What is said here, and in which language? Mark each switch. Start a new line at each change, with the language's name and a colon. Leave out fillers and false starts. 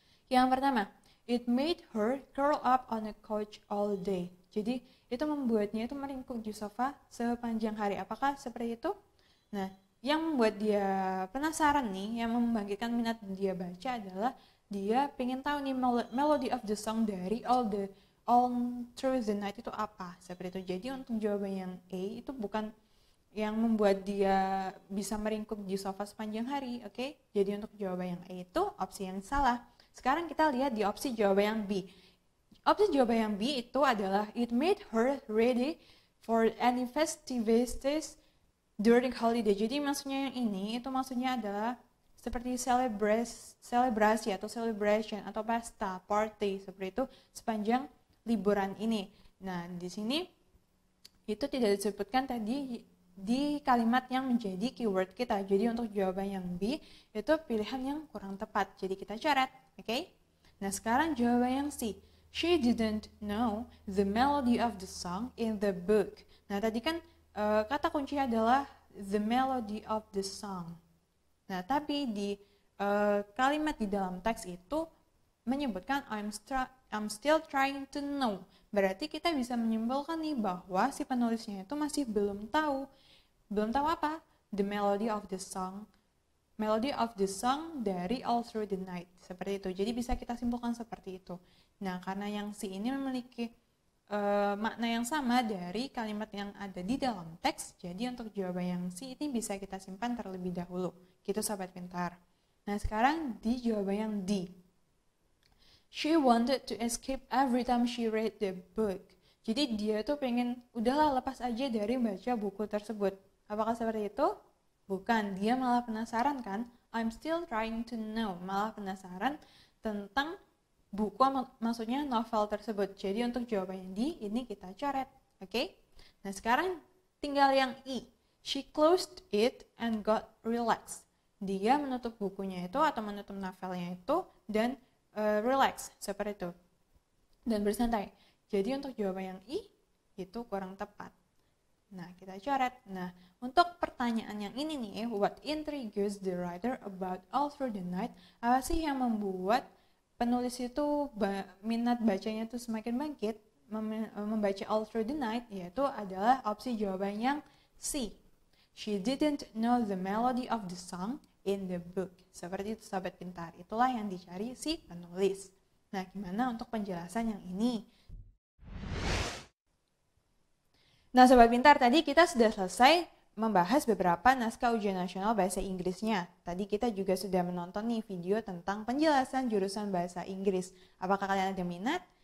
English: Yang pertama, it made her curl up on a couch all day.
Indonesian: Jadi itu membuatnya itu meringkuk di sofa sepanjang hari. Apakah seperti itu? Nah, yang membuat dia penasaran nih, yang membangkitkan minat dia baca adalah dia pengen tahu nih
English: melody of the song
Indonesian: dari All Through the Night itu apa, seperti itu. Jadi untuk jawaban yang A itu bukan yang membuat dia bisa meringkuk di sofa sepanjang hari, oke? Jadi untuk jawaban yang A itu opsi yang salah. Sekarang kita lihat di opsi jawaban yang B. Opsi jawaban yang B itu adalah
English: it made her ready for any festivities during holiday.
Indonesian: Jadi maksudnya yang ini itu maksudnya adalah seperti selebrasi atau celebration atau pesta, party seperti itu sepanjang liburan ini. Nah, di sini itu tidak disebutkan tadi di kalimat yang menjadi keyword kita. Jadi untuk jawaban yang B itu pilihan yang kurang tepat. Jadi kita coret, oke? Nah, sekarang jawaban yang C.
English: She didn't know the melody of the song in the book.
Indonesian: Nah, tadi kan kata kunci adalah the melody of the song. Nah, tapi di kalimat di dalam teks itu menyebutkan
English: I'm still trying to know.
Indonesian: Berarti kita bisa menyimpulkan nih bahwa si penulisnya itu masih belum tahu. Belum tahu apa?
English: The melody of the song.
Indonesian: Melody of the song dari All Through the Night. Seperti itu. Jadi bisa kita simpulkan seperti itu. Nah, karena yang si ini memiliki makna yang sama dari kalimat yang ada di dalam teks, jadi untuk jawaban yang C ini bisa kita simpan terlebih dahulu. Gitu Sobat Pintar. Nah, sekarang di jawaban yang D.
English: She wanted to escape every time she read the book.
Indonesian: Jadi dia tuh pengen, udahlah lepas aja dari baca buku tersebut. Apakah seperti itu? Bukan, dia malah penasaran kan?
English: I'm still trying to know.
Indonesian: Malah penasaran tentang buku, maksudnya novel tersebut. Jadi untuk jawabannya D, ini kita coret. Oke? Nah, sekarang tinggal yang I.
English: She closed it and got relaxed.
Indonesian: Dia menutup bukunya itu atau menutup novelnya itu dan relax, seperti itu. Dan bersantai. Jadi untuk jawaban yang I, itu kurang tepat. Nah, kita coret. Nah, untuk pertanyaan yang ini nih,
English: what intrigues the writer about All Through the Night?
Indonesian: Apa sih yang membuat penulis itu minat bacanya itu semakin bangkit membaca All Through the Night? Yaitu adalah opsi jawaban yang C.
English: She didn't know the melody of the song in the book.
Indonesian: Seperti itu Sobat Pintar. Itulah yang dicari si penulis. Nah, gimana untuk penjelasan yang ini? Nah, Sobat Pintar, tadi kita sudah selesai membahas beberapa naskah ujian nasional bahasa Inggrisnya. Tadi kita juga sudah menonton nih video tentang penjelasan jurusan bahasa Inggris. Apakah kalian ada minat?